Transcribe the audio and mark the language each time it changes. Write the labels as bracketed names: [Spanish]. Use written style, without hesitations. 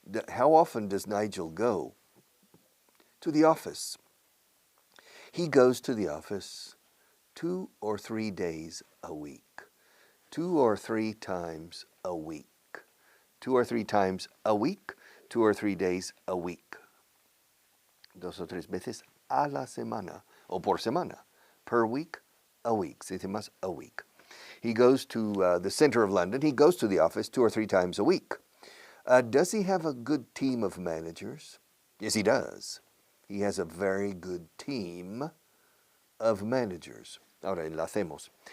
[English] How often does Nigel go to the office? He goes to the office 2 or 3 days a week. 2 or 3 times a week. 2 or 3 times a week, 2 or 3 days a week. [Spanish] 2 o 3 veces a la semana, o por semana. [English] Per week, a week. [Spanish] Se dice más, [English] a week. He goes to the center of London. He goes to the office 2 or 3 times a week. Does he have a good team of managers? Yes, he does. He has a very good team of managers. [Spanish] Ahora enlacemos.